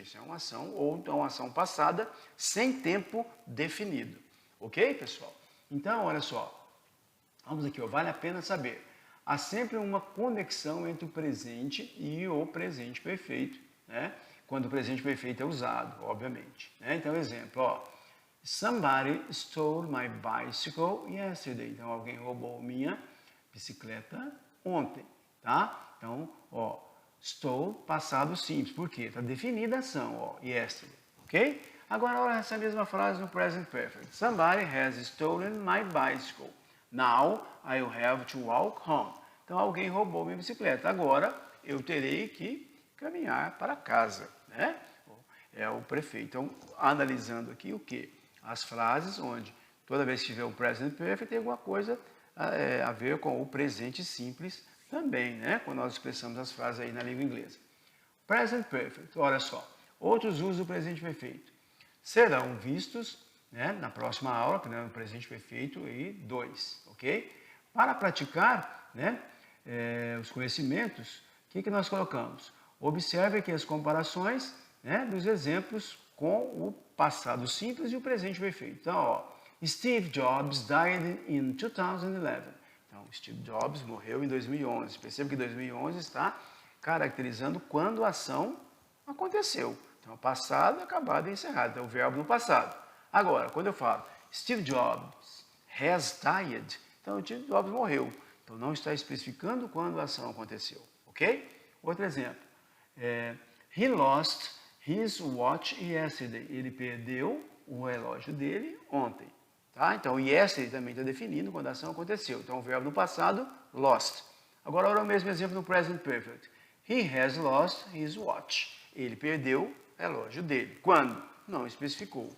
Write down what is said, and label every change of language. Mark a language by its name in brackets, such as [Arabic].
[Portuguese] Isso é uma ação ou então uma ação passada sem tempo definido. Ok, pessoal? Então, olha só. Vamos aqui, ó, vale a pena saber. Há sempre uma conexão entre o presente e o presente perfeito, né? Quando o presente perfeito é usado, obviamente. Né? Então, exemplo, ó. [English] Somebody stole my bicycle yesterday. [Portuguese] Então, alguém roubou minha bicicleta ontem, tá? Então, ó, stole, passado simples. Por quê? Está definida a ação, ó, yesterday, ok? Agora, olha essa mesma frase no present perfect. [English] Somebody has stolen my bicycle. Now, I'll have to walk home. [Portuguese] Então, alguém roubou minha bicicleta. Agora, eu terei que caminhar para casa, né? É o prefeito. Então, analisando aqui o quê? As frases onde toda vez que tiver o present perfect tem alguma coisa a ver com o presente simples também, né? Quando nós expressamos as frases aí na língua inglesa. Present perfect, olha só. Outros usos do presente perfeito. Serão vistos, né, na próxima aula, no presente perfeito e 2, ok? Para praticar, né, os conhecimentos, o que nós colocamos? Observe aqui as comparações, né, dos exemplos com o passado simples e o presente perfeito. [English] Então, ó, Steve Jobs died in 2011. [Portuguese] Então, Steve Jobs morreu em 2011. Perceba que 2011 está caracterizando quando a ação aconteceu. Então, passado, acabado e encerrado. Então, o verbo no passado. Agora, quando eu falo [English] Steve Jobs has died, [Portuguese] então Steve Jobs morreu. Então, não está especificando quando a ação aconteceu. Ok? Outro exemplo. [English] He lost his watch yesterday. [Portuguese] Ele perdeu o relógio dele ontem. Tá? Então, yesterday também está definindo quando a ação aconteceu. Então, o verbo no passado, lost. Agora, olha o mesmo exemplo no present perfect. [English] He has lost his watch. [Portuguese] Ele perdeu o relógio dele. Quando? Não especificou.